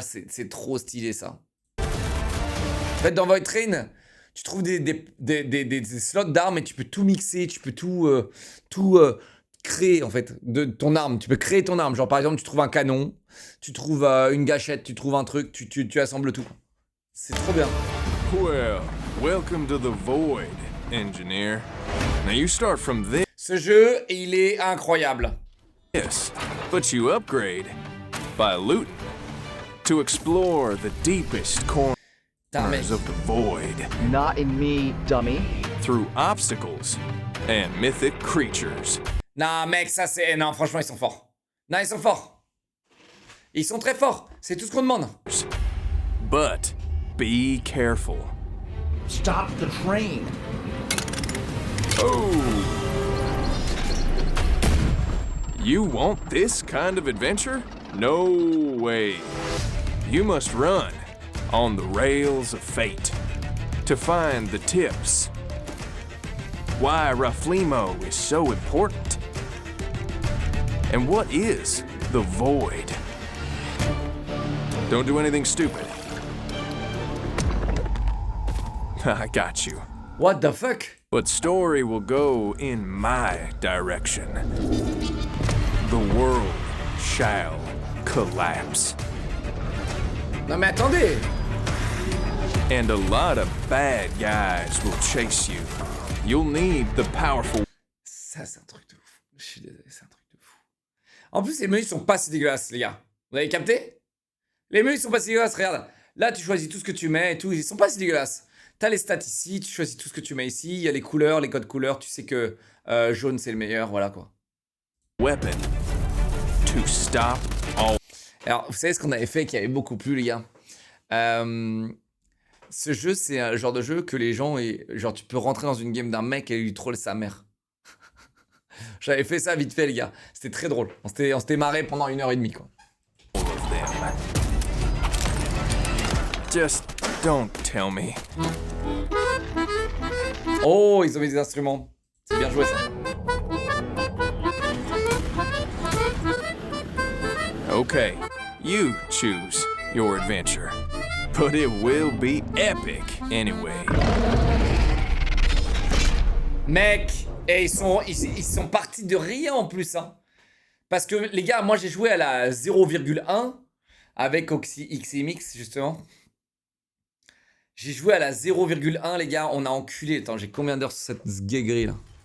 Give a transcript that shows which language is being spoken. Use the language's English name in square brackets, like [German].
[French] C'est trop stylé, ça. En fait, dans Void Train, tu trouves des slots d'armes et tu peux tout mixer. Tu peux tout créer, en fait, de ton arme. Tu peux créer ton arme. Genre, par exemple, tu trouves un canon. Tu trouves une gâchette. Tu trouves un truc. Tu assembles tout. C'est trop bien. [English] Well, welcome to the Void, engineer. Now you start from [French] Ce jeu, il est incroyable. [English] this, but you upgrade by looting to explore the deepest corners of the Void Not in me, dummy. through obstacles and mythic creatures. [French] Non, mec, ça c'est... Non, franchement, ils sont forts. Non, ils sont forts. Ils sont très forts. C'est tout ce qu'on demande. [English] But be careful. Stop the train. Oh! You want this kind of adventure? No way. You must run on the rails of fate to find the tips. Why Raflimo is so important. And what is the Void? Don't do anything stupid. I got you. What the fuck? But story will go in my direction. The world shall collapse. [French] Non mais attendez. [English] And a lot of bad guys will chase you. You'll need the powerful... [French] Ça, c'est un truc de fou. Je suis désolé, c'est un truc de fou. En plus, les menus sont pas si dégueulasses, les gars. Vous avez capté? Les menus sont pas si dégueulasses, regarde. Là, tu choisis tout ce que tu mets et tout. Ils sont pas si dégueulasses. T'as les stats ici, tu choisis tout ce que tu mets ici. Il y a les couleurs, les codes couleurs. Tu sais que jaune, c'est le meilleur. Voilà, quoi. [English] weapon to stop all... [French] Alors, vous savez ce qu'on avait fait qui avait beaucoup plu, les gars? Ce jeu, c'est un genre de jeu que les gens... Genre, tu peux rentrer dans une game d'un mec et lui troll sa mère. J'avais fait ça vite fait, les gars. C'était très drôle. On s'était marré pendant 1h30, quoi. [English] of them. Just don't tell me. [French] Oh, ils ont mis des instruments. C'est bien joué, ça. [English] Okay, you choose your adventure. But it will be epic anyway. [French] Mec, et ils sont partis de rien en plus, hein. Parce que, les gars, moi j'ai joué à la 0,1 avec XMX, justement. J'ai joué à la 0,1, les gars, on a enculé. Attends, j'ai combien d'heures sur cette sguéguerie, là?